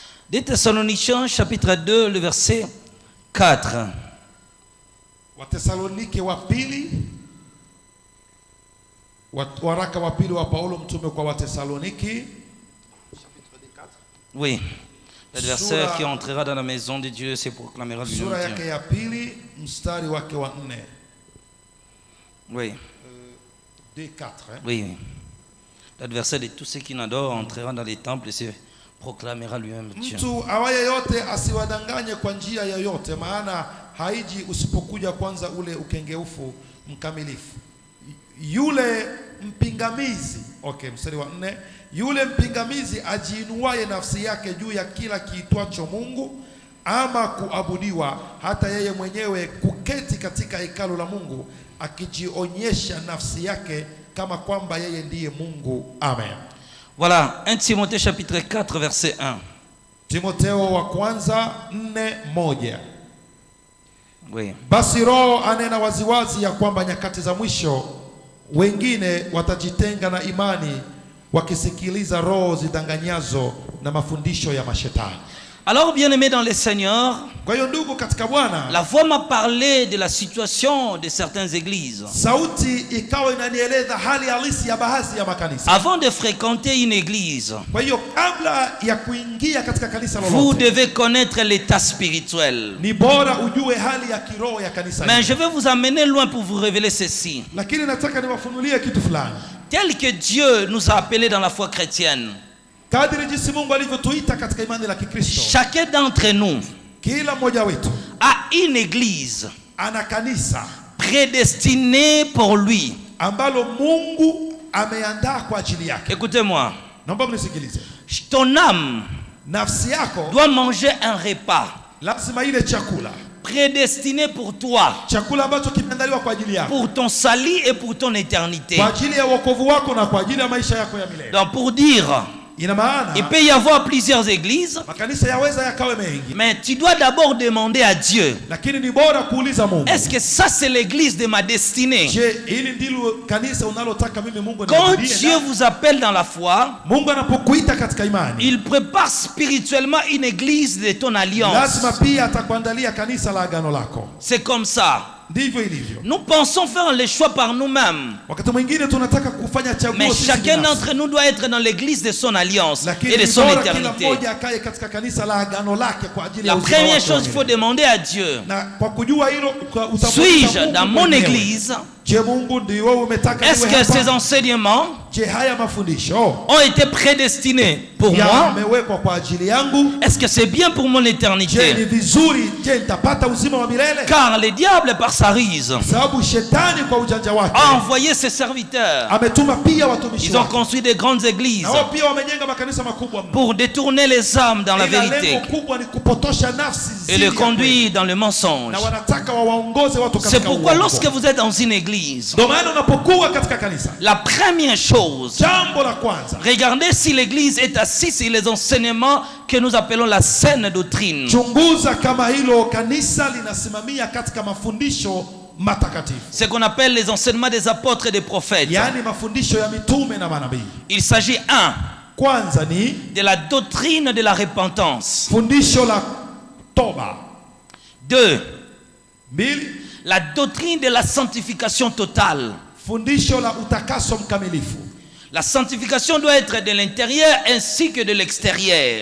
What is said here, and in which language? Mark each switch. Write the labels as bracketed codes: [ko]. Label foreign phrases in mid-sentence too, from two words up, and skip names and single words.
[fr] Des Thessaloniciens chapitre 2 le verset 4. [sw] Wathesalonike wa pili, waraka wa pili wa Paulo mtume kwa Wathesaloniki. [fr] Oui. L'adversaire qui entrera dans la maison de Dieu se proclamera lui-même. [sw] Sura yake ya pili mstari wake wa 4. [fr] Oui. D4. Oui. L'adversaire de tous ceux qui n'adorent entrera dans les temples et se proclamera lui-même Dieu. [sw] Mtu awaye yote asiwadanganye kwa njia yoyote, maana haiji usipokuja kwanza ule ukengeufu mkamilifu. Yule mpingamizi, mstari wa 4, yule mpingamizi ajiinuaye nafsi yake juu ya kila kiitwacho Mungu ama kuabudiwa, hata yeye mwenyewe kuketi katika hekalu la Mungu akijionyesha nafsi yake kama kwamba yeye ndiye Mungu. Amen. [fr] Voilà, 1 Timothée chapitre 4 verset 1. [sw] Timotheo wa kwanza 4:1. [fr] Oui. [sw] Basi Roho anena waziwazi ya kwamba nyakati za mwisho wengine watajitenga na imani, wakisikiliza roho zidanganyazo na mafundisho ya mashetani. [fr] Alors, bien-aimés dans le Seigneur, [sw] Kwa hiyo ndugu katika Bwana, [fr] la voix m'a parlé de la situation de certaines églises. [sw] sauti ikawa inanieleza hali halisi ya baadhi ya makanisa. [fr] Avant de fréquenter une église, [sw] Kwa hiyo kabla ya kuingia katika kanisa [fr] vous [sw] lolote, [fr] devez connaître l'état spirituel. [sw] ni bora ujue hali ya kiroho ya kanisa. [fr] Mais je vais vous amener loin pour vous révéler ceci. [sw] Lakini nataka niwafunulie kitu fulani. [fr] Tel que Dieu nous a appelés dans la foi chrétienne, [sw] Kadiri jinsi Mungu alivyotuita katika imani la Kikristo, [fr] chacun d'entre nous [sw] kila mmoja wetu [fr] a une église [sw] ana kanisa [fr] prédestinée pour lui. [sw] ambalo Mungu ameandaa kwa ajili yake. [fr] Écoutez-moi, [sw] Naomba mnisikilize. [fr] ton âme [sw] Nafsi yako [fr] doit manger un repas [sw] lazima ile chakula, [fr] prédestiné pour toi, [sw] chakula ambacho kimeandaliwa kwa ajili yako, [fr] pour ton salut et pour ton éternité. [sw] kwa ajili ya wokovu wako na kwa ajili ya maisha yako ya milele. [fr] Donc pour dire, [sw] Ina maana [fr] il peut y avoir plusieurs églises, [sw] makanisa yaweza yakawe mengi, [fr] mais tu dois d'abord demander à Dieu, [sw] lakini ni bora kuuliza Mungu, [fr] est-ce que ça c'est l'église de ma destinée? [sw] je, hili ndilo kanisa unalotaka mimi Mungu [fr] Quand [sw] nisaidie? [fr] Dieu vous appelle dans la foi, [sw] Mungu anapokuita katika imani, [fr] il prépare spirituellement une église de ton alliance. [sw] lazima pia atakuandalia kanisa la agano lako. [fr] C'est comme ça. [sw] Ndivyo ilivyo. [fr] Nous pensons faire les choix par nous-mêmes, [sw] Wakati mwingine tunataka kufanya chaguo [fr] mais [sw] sisi [fr] chacun [sw] binafsi. [fr] d'entre nous doit être dans l'église de son alliance [sw] Lakini [fr] et de [sw] ni [fr] son [sw] bora kila [fr] éternité. [sw] mmoja akae katika kanisa la agano lake kwa ajili ya [fr] La [sw] uzima [fr] première [sw] wake [fr] chose, il faut [sw] wenyewe. [fr] demander à Dieu, [sw] Na kwa kujua hilo utamuuliza [fr] suis-je [sw] Mungu [fr] dans mon [sw] mwenyewe. [fr] église? [sw] Je, Mungu ndio wewe umetaka [fr] Est-ce [sw] niwe [fr] que ces [sw] hapa? [fr] enseignements [sw] Je, haya mafundisho [fr] ont été prédestinés pour moi? [sw] yamewekwa kwa ajili yangu? [fr] Est-ce que c'est bien pour mon [sw] Je, ni [fr] éternité? [sw] vizuri? Je, nitapata uzima wa milele? [fr] Car le diable, par sa ruse, [sw] Sababu shetani kwa ujanja wake [fr] a envoyé ses serviteurs. [sw] ametuma pia watumishi [fr] Ils ont [sw] wake, [fr] construit des grandes églises [sw] na wao pia wamenyenga makanisa makubwa mno. [fr] pour détourner les âmes dans la [sw] Ila [fr] vérité [sw] lengo kubwa ni kupotosha nafsi [fr] et [sw] zidi [fr] les [sw] ya kweli. [fr] conduire dans le mensonge. [sw] Na wanataka wawaongoze watu [fr] C'est [sw] katika [fr] pourquoi [sw] uongo. [fr] lorsque vous êtes dans une église, [sw] Ndio maana unapokuwa katika kanisa, [fr] la première chose, [sw] jambo la kwanza, [fr] regardez si l'église est assise sur les enseignements que nous appelons la saine doctrine. [sw] chunguza kama hilo kanisa linasimamia katika mafundisho matakatifu, [fr] Ce qu'on appelle les enseignements des apôtres et des prophètes. [sw] yaani mafundisho ya mitume na manabii. [fr] Il s'agit, un, [sw] Kwanza ni [fr] de la doctrine de la repentance. [sw] fundisho la toba. [fr] Deux, [sw] 2, [fr] la doctrine de la sanctification totale. [sw] fundisho la utakaso mkamilifu, [fr] La sanctification doit être de l'intérieur ainsi que de l'extérieur.